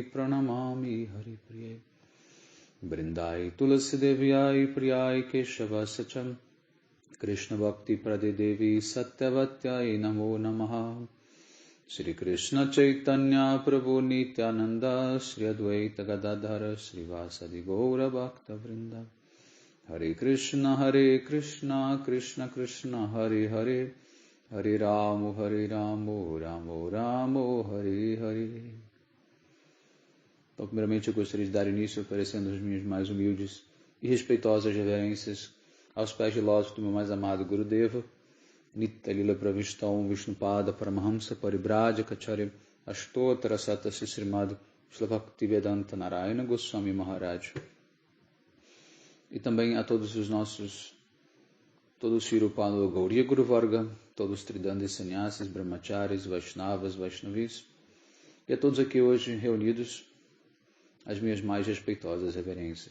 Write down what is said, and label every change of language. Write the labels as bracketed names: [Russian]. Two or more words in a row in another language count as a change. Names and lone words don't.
[Sanskrit] प्रणमामि हरि प्रिये ब्रिन्दै तुलसी देव्यै प्रियै केशव सचम् कृष्ण भक्ति प्रदे देवि सत्यवत्यै नमो नमः श्री कृष्ण चैतन्य प्रभु नित्यानन्द श्री अद्वैत गदाधर श्रीवासादि गौर भक्त वृन्द हरे कृष्ण कृष्ण कृष्ण हरे हरे हरे रामो रामो रामो हरे हरे. [Portuguese] Então, primeiramente eu gostaria de dar início oferecendo as minhas mais humildes e respeitosas reverências aos pés de lótus do meu mais amado Gurudeva Nitya Lila Pravistam Vishnupada Paramahamsa Paribrajya Kacharya Ashtotara Sata Srimad Shlavaktivedanta Narayana Goswami Maharaj. E também a todos os nossos, todos os Shirupano Gauriya Guru Varga, todos os Tridandis Sannyasis, Brahmacharis, Vaishnavas, Vaishnavis, e a todos aqui hoje reunidos, as minhas mais respeitosas reverências.